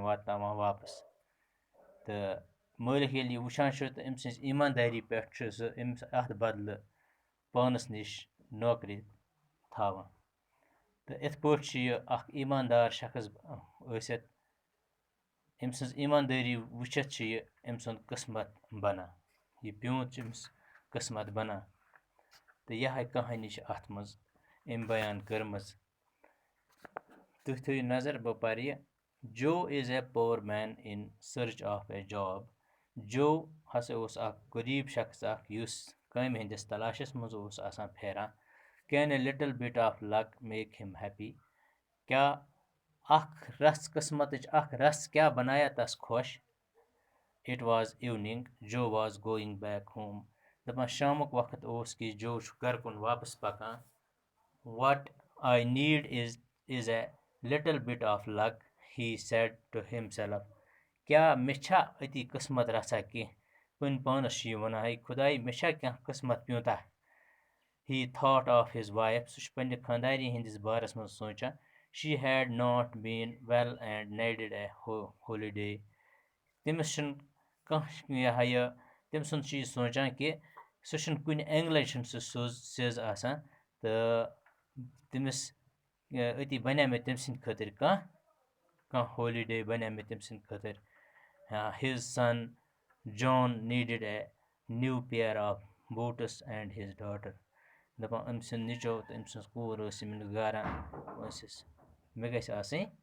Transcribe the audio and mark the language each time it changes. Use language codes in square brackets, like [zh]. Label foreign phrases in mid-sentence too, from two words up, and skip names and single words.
[ks] واتناوان واپس تہٕ مٲلِک ییٚلہِ یہِ وٕچھان چھُ تہٕ أمۍ سٕنٛز ایٖماندٲری پٮ۪ٹھ چھُ سُہ أمِس اتھ بدلہٕ پانس نِش نوکری تھاوان تہٕ یِتھ پٲٹھۍ چھُ یہِ اکھ ایٖماندار شخص ٲسِتھ أمۍ سٕنٛز ایٖماندٲری وٕچھِتھ چھُ یہِ أمۍ سُنٛد قٕسمت بنان یہِ پیوٗنٛت چھُ أمِس قٕسمت بنان تہٕ یِہے کہانی چھِ اتھ منٛز أمۍ بیان کٔرمٕژ تُہۍ تھٲیِو نظر بہٕ پرٕ یہِ [en] Joe is a poor man in search of a job [ks] جو ہسا اوس اکھ غریٖب شخص اکھ یُس کامہِ ہٕنٛدِس تلاشس منٛز اوس آسان پھیران [en] can a little bit of luck make him happy [ks] کیاہ اکھ رژھ قٕسمتٕچ اکھ رژھ کیاہ بنایا تس خۄش [en] it was evening Joe was going back home [ks] دپان شامُک وقت اوس کہِ جو چھُ گرٕ کُن واپس پکان [en] what I need is a little bit of luck he said to himself [ks] کیاہ مےٚ چھا أتی قٕسمت رژھا کینٛہہ پنٕنۍ پانس چھُ یہِ ونان ہے خۄداے مےٚ چھا کینٛہہ قٕسمت پیوٗنٛتاہ [en] he thought of his [ks] وایف سُہ چھُ پننہِ خانٛدارنہِ ہٕنٛدِس بارس منٛز سونٛچان [en] she had not been well and needed a holiday [ks] تٔمِس چھُنہٕ کانٛہہ یہِ تٔمۍ سُنٛد چھُ یہِ سونٛچان کہِ سُہ چھُنہٕ کُنہِ اینٛگلہٕ چھُنہٕ سُہ سیٚز آسان تہٕ تٔمِس أتی بنیٛا مےٚ تٔمۍ سٕنٛدِ خٲطرٕ کانٛہہ ہولیڈے بنیٛا مےٚ تٔمۍ سٕنٛدِ خٲطرٕ [en] his son John needed a new pair of boots and his daughter [ks] دپان أمۍ سُنٛد نیٚچو تہٕ أمۍ سٕنٛز کوٗر ٲس یِمن گاران ٲسِس مےٚ گژھِ آسٕنۍ